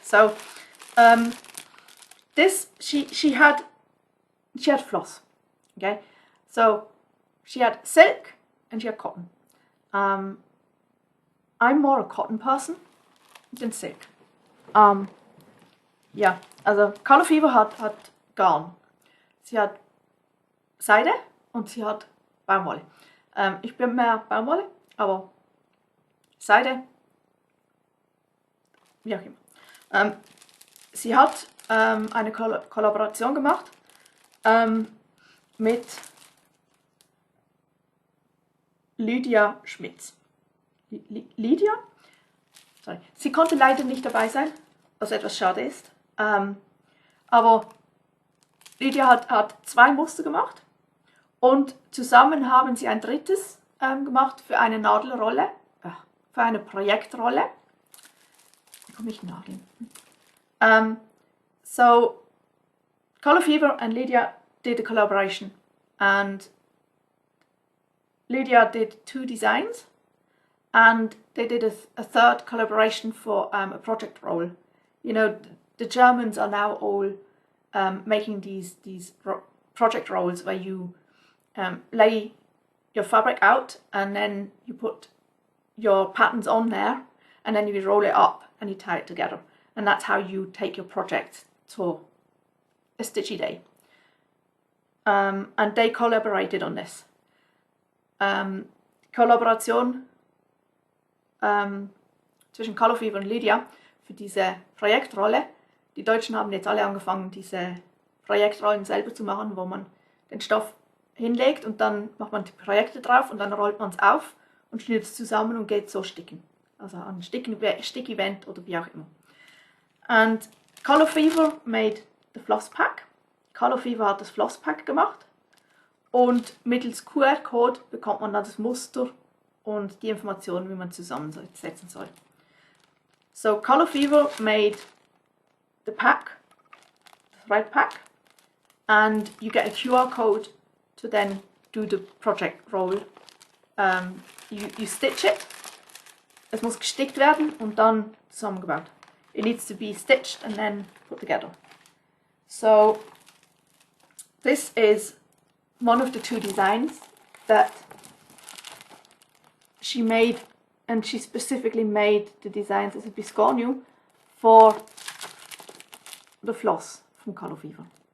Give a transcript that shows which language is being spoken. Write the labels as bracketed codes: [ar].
[en] So this she had floss. Okay. So she had silk and she had cotton. I'm more a cotton person than silk. [de] Ja, also Colourfever hat Garn. Sie hat Seide und sie hat Baumwolle. Ich bin mehr Baumwolle, aber Seide, wie auch immer. Sie hat eine Kollaboration gemacht mit Lydia Schmitz. Lydia? Sorry. Sie konnte leider nicht dabei sein, was etwas schade ist. Aber Lydia hat 2 Muster gemacht und zusammen haben sie ein drittes gemacht für eine Nadelrolle, für eine Projektrolle. Wie komme ich Nadeln? [en] So, Colourfever and Lydia did a collaboration, and Lydia did 2 designs, and they did a third collaboration for a project roll. The Germans are now all making these project rolls where you lay your fabric out and then you put your patterns on there and then you roll it up and you tie it together, and that's how you take your project to a stitchy day. And they collaborated on this. [de] Kollaboration zwischen Colourfever und Lydia für diese Projektrolle. Die Deutschen haben jetzt alle angefangen, diese Projektrollen selber zu machen, wo man den Stoff hinlegt und dann macht man die Projekte drauf und dann rollt man es auf und schnürt es zusammen und geht so sticken. Also an Stick-Event oder wie auch immer. [en] And Colourfever made the Floss Pack. [de] Colourfever hat das Floss Pack gemacht und mittels QR-Code bekommt man dann das Muster und die Informationen, wie man zusammensetzen soll. [en] So Colourfever made the pack, the thread pack, and you get a QR code to then do the project roll. You stitch it. [de] Es muss gestickt werden und dann zusammengebaut. [en] It needs to be stitched and then put together. So this is one of the 2 designs that she made, and she specifically made the designs as a biscornu for the floss from Colourfever.